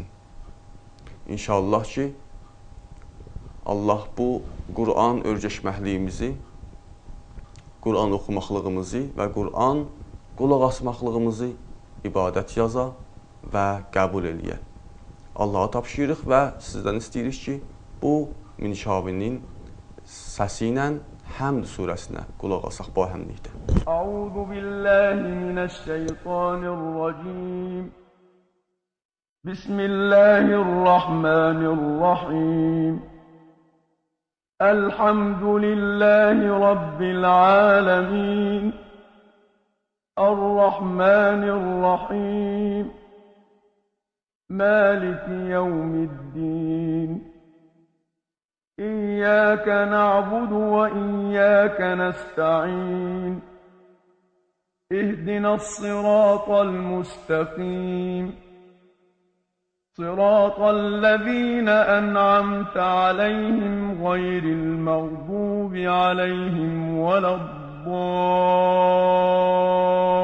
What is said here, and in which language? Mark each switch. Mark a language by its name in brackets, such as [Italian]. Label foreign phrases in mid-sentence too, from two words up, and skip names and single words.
[Azerbaijani] İnşallah ki, Allah bu Qur'an öyrəşməkliyimizi, Qur'an oxumaqlığımızı və Qur'an qulaq asmaqlığımızı ibadət yaza və qəbul eləyə. Allaha tapşırırıq və sizdən istəyirik ki, bu Minşavinin səsi ilə Həmd surəsinə qulaq asaq bu əhəmlikdə. [Arabic] أعوذ بالله من الشيطان الرجيم. بسم الله الرحمن الرحيم. الحمد لله رب العالمين. الرحمن الرحيم. مالك يوم الدين. إياك نعبد وإياك نستعين. اهدنا الصراط المستقيم. صراط الذين أنعمت عليهم غير المغضوب عليهم ولا الضالين